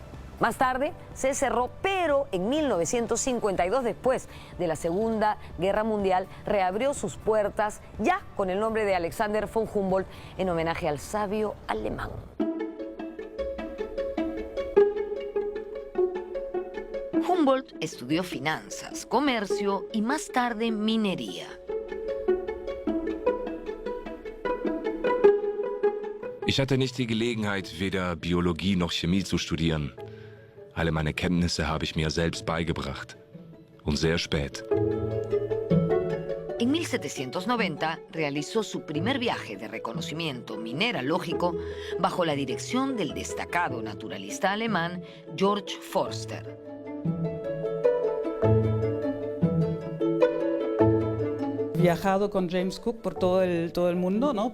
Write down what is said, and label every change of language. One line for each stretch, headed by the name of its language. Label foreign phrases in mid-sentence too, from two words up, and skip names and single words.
Spanish: Más tarde se cerró, pero en 1952, después de la Segunda Guerra Mundial, reabrió sus puertas ya con el nombre de Alexander von Humboldt en homenaje al sabio alemán. Humboldt estudió finanzas, comercio y más tarde minería.
German: Ich hatte nicht die Gelegenheit, weder Biologie noch Chemie zu studieren. Alle meine Kenntnisse habe ich mir selbst beigebracht. Und sehr spät.
Spanish: En 1790 realizó su primer viaje de reconocimiento mineralógico bajo la dirección del destacado naturalista alemán Georg Forster. Viajado con James Cook por todo el mundo, ¿no?